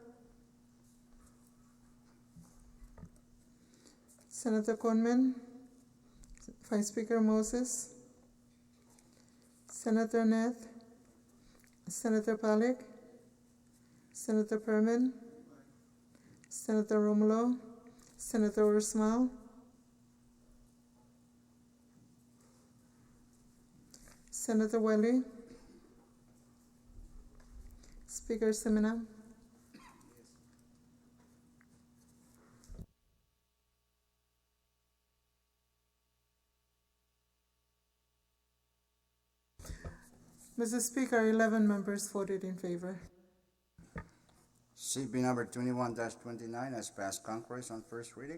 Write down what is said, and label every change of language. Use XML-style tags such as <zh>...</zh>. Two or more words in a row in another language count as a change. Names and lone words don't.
<en>Senator Conman, Vice Speaker Moses, Senator Neth, Senator Pollack, Senator Perman, Senator Romulo, Senator Ursmal, Senator Welly, Speaker Semina. Mr. Speaker, 11 members voted in favor. CP number 21-29 has passed Congress on first reading.</en>